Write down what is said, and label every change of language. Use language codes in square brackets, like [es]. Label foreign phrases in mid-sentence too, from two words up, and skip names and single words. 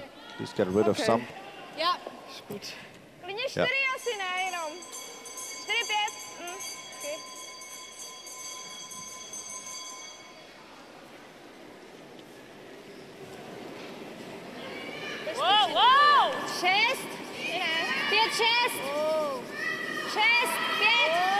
[en] Please get rid of some. [de] Ja. Gut. [cs] Klidně 4 asi ne, jenom. 4, 5. Okay. Wow! 6. 5, 6. 6, 5.